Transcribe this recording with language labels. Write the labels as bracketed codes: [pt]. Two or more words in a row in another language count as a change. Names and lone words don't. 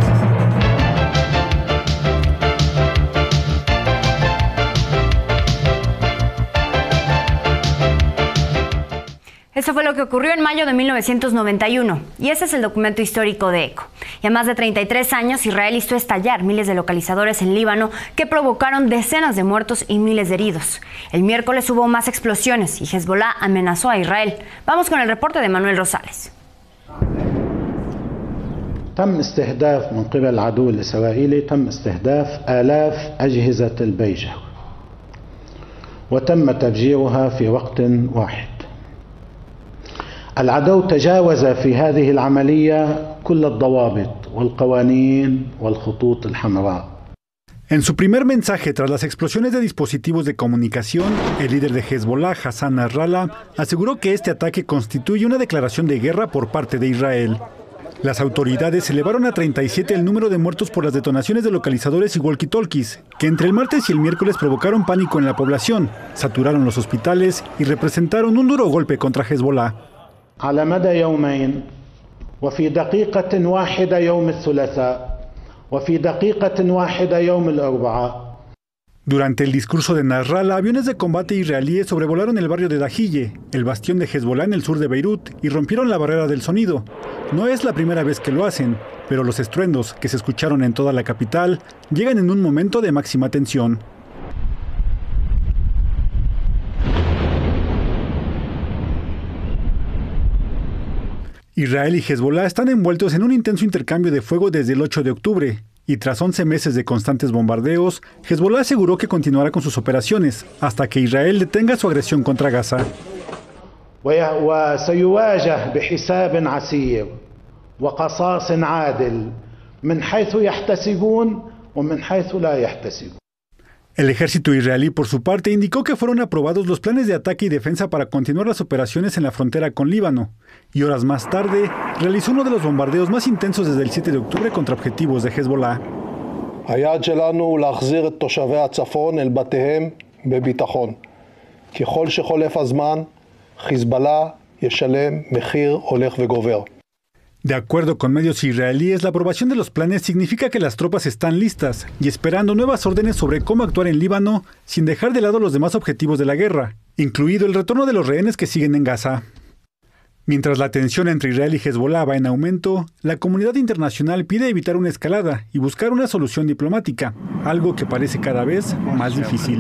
[es] Eso fue lo que ocurrió en mayo de 1991, y ese es el documento histórico de ECHO. Y a más de 33 años, Israel hizo estallar miles de localizadores en Líbano que provocaron decenas de muertos y miles de heridos. El miércoles hubo más explosiones y Hezbollah amenazó a Israel. Vamos con el reporte de Manuel Rosales. [ar] تم استهداف من قبل العدو الإسرائيلي تم استهداف آلاف أجهزة البيجة وتم تفجيرها في وقت واحد. العدو تجاوز في هذه العملية كل الضوابط والقوانين والخطوط الحمراء. [es] En su primer mensaje tras las explosiones de dispositivos de comunicación, el líder de Hezbollah, Hassan Nasrallah, aseguró que este ataque constituye una declaración de guerra por parte de Israel. Las autoridades elevaron a 37 el número de muertos por las detonaciones de localizadores y walkie-talkies, que entre el martes y el miércoles provocaron pánico en la población, saturaron los hospitales y representaron un duro golpe contra Hezbollah. [ar] على مدى يومين وفي دقيقة واحدة يوم الثلاثاء وفي دقيقة واحدة يوم الأربعاء. [es] Durante el discurso de Nasrallah, aviones de combate israelíes sobrevolaron el barrio de Dahille, el bastión de Hezbollah en el sur de Beirut, y rompieron la barrera del sonido. No es la primera vez que lo hacen, pero los estruendos que se escucharon en toda la capital llegan en un momento de máxima tensión. Israel y Hezbollah están envueltos en un intenso intercambio de fuego desde el 8 de octubre, y tras 11 meses de constantes bombardeos, Hezbollah aseguró que continuará con sus operaciones hasta que Israel detenga su agresión contra Gaza. [ar] وسيواجه بحساب عسير وقصاص عادل من حيث يحتسبون ومن حيث لا يحتسبون. [es] El ejército israelí, por su parte, indicó que fueron aprobados los planes de ataque y defensa para continuar las operaciones en la frontera con Líbano, y horas más tarde realizó uno de los bombardeos más intensos desde el 7 de octubre contra objetivos de Hezbollah. [he] היעד שלנו הוא להחזיר את תושבי הצפון אל בתיהם בביטחון. ככל שחולף הזמן, חיזבאללה ישלם מחיר הולך וגובר. [es] De acuerdo con medios israelíes, la aprobación de los planes significa que las tropas están listas y esperando nuevas órdenes sobre cómo actuar en Líbano sin dejar de lado los demás objetivos de la guerra, incluido el retorno de los rehenes que siguen en Gaza. Mientras la tensión entre Israel y Hezbollah va en aumento, la comunidad internacional pide evitar una escalada y buscar una solución diplomática, algo que parece cada vez más difícil.